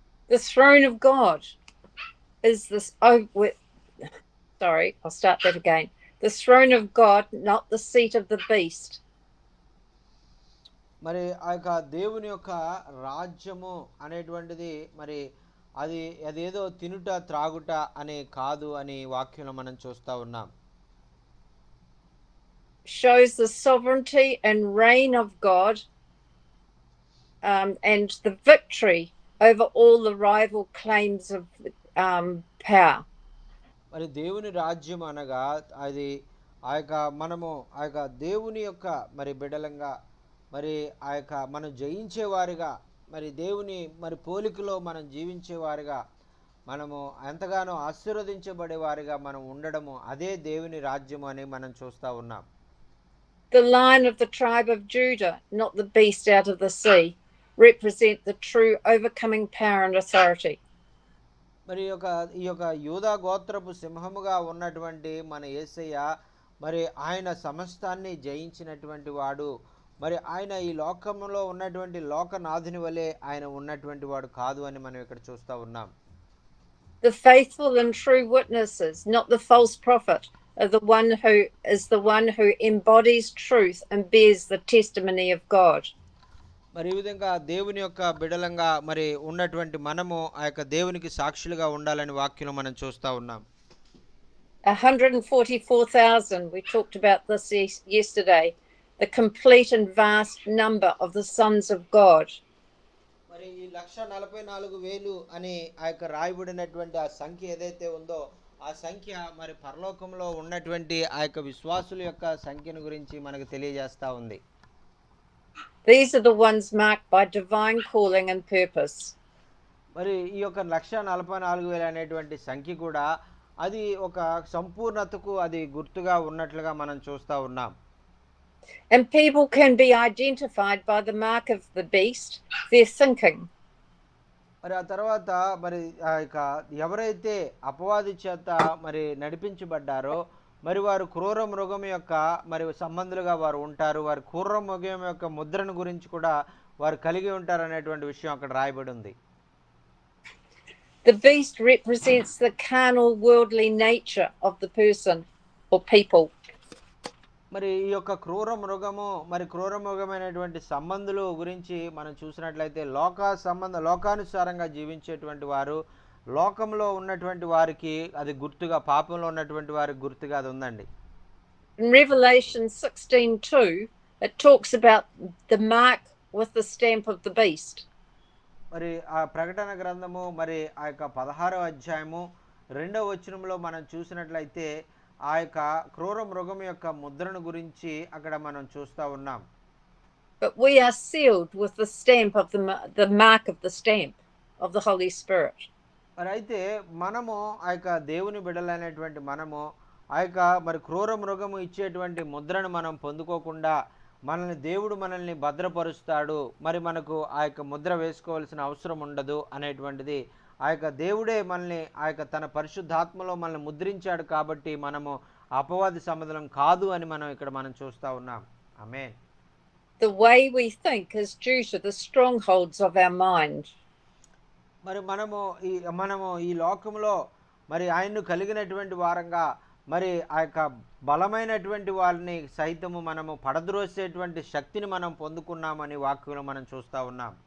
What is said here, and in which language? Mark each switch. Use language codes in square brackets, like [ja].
[en] The throne of God is this. Sorry, I'll start that again. The throne of God, not the seat of the beast. [te] మరి ఆ యొక్క దేవుని యొక్క రాజ్యము అనేటువంటిది మరి అదేదో తినుట త్రాగుట అనే కాదు అని వాక్యంలో మనం చూస్తూ ఉన్నాం. [en] Shows the sovereignty and reign of God, and the victory over all the rival claims of power. [te] మరి దేవుని రాజ్యం అనగా అది ఆ యొక్క మనము ఆ యొక్క దేవుని యొక్క మరి బిడ్డలంగా మరి ఆ యొక్క మనం జయించేవారిగా మరి దేవుని మరి పోలికలో మనం జీవించేవారిగా మనము ఎంతగానో ఆశీర్వదించబడేవారిగా మనం ఉండడము అదే దేవుని రాజ్యము అని మనం చూస్తూ ఉన్నాం. [en] The lion of the tribe of Judah, not the beast out of the sea, represent the true overcoming power and authority. [te] మరి ఈ యొక్క యూదా గోత్రపు సింహముగా ఉన్నటువంటి మన యేసయ్య మరి ఆయన సమస్తాన్ని జయించినటువంటి వాడు. మరి ఆయన ఈ లోకంలో ఉన్నటువంటి లోకనాథుని వలె ఆయన ఉన్నటువంటి వాడు కాదు అని మనం ఇక్కడ చూస్తూ ఉన్నాం. [en] The faithful and true witnesses, not the false prophet, are the one who embodies truth and bears the testimony of God. [te] మరి ఈ విధంగా దేవుని యొక్క బిడలంగా మరి ఉన్నటువంటి మనము ఆ యొక్క దేవునికి సాక్షులుగా ఉండాలని వాక్యంలో మనం చూస్తూ ఉన్నాం. [en] 144,000, we talked about this yesterday, the complete and vast number of the sons of God. [te] మరి ఈ 1,44,000 అని ఆ యొక్క రాయబడినటువంటి ఆ సంఖ్య ఏదైతే ఉందో ఆ సంఖ్య మరి పరలోకంలో ఉన్నటువంటి ఆ యొక్క విశ్వాసుల యొక్క సంఖ్యను గురించి మనకు తెలియజేస్తా ఉంది. [en] These are the ones marked by divine calling and purpose. [te] మరి ఈ యొక్క 1,44,000 అనేటువంటి సంఖ్య కూడా అది ఒక సంపూర్ణతకు అది గుర్తుగా ఉన్నట్లుగా మనం చూస్తా ఉన్నాం. [en] And people can be identified by the mark of the beast, their thinking. [te] మరి ఆ తర్వాత మరి ఆ యొక్క ఎవరైతే అపవాది చేత మరి నడిపించబడ్డారో మరి వారు క్రూర మృగం యొక్క మరి సంబంధులుగా వారు ఉంటారు. వారి క్రూర మృగం యొక్క ముద్రను గురించి కూడా వారు కలిగి ఉంటారు అనేటువంటి విషయం అక్కడ రాయబడి ఉంది. [en] The beast represents the carnal, worldly nature of the person or people. [te] మరి ఈ యొక్క క్రూర మృగము మరి క్రూర మృగమైనటువంటి సంబంధులు గురించి మనం చూసినట్లయితే లోకానుసారంగా జీవించేటువంటి వారు లోకంలో ఉన్నటువంటి వారికి అది గుర్తుగా పాపంలో ఉన్నటువంటి వారికి గుర్తుగా అది ఉందండి. [en] In Revelation 16:2, it talks about the mark with the stamp of the beast. [te] మరి ఆ ప్రకటన గ్రంథము మరి ఆ యొక్క 16వ అధ్యాయము 2వ వచనంలో మనం చూసినట్లయితే ఆ యొక్క క్రూర మృగం యొక్క ముద్రను గురించి అక్కడ మనం చూస్తా ఉన్నాం. [en] But we are sealed with the stamp of the mark of the stamp of the Holy Spirit. [te] మరి అయితే మనము ఆ యొక్క దేవుని బిడ్డలైనటువంటి మనము ఆ యొక్క మరి క్రూర మృగము ఇచ్చేటువంటి ముద్రను మనం పొందుకోకుండా దేవుడు మనల్ని భద్రపరుస్తాడు, మరి మనకు ఆ యొక్క ముద్ర వేసుకోవాల్సిన అవసరం ఉండదు అనేటువంటిది ఆ యొక్క దేవుడే మనల్ని ఆ యొక్క తన పరిశుద్ధాత్మలో మనల్ని ముద్రించాడు కాబట్టి మనము అపవాది సమాధానం కాదు అని మనం చూస్తా ఉన్నాం. ఆమేన్. [en] The way we think is due to the strongholds of our mind. [te] మరి మనము ఈ లోకంలో మరి ఆయన్ను కలిగినటువంటి వారంగా మరి ఆ యొక్క బలమైనటువంటి వారిని సైతము మనము పడద్రోసేటువంటి శక్తిని మనం పొందుకున్నామని వాక్యంలో మనం చూస్తా ఉన్నాం.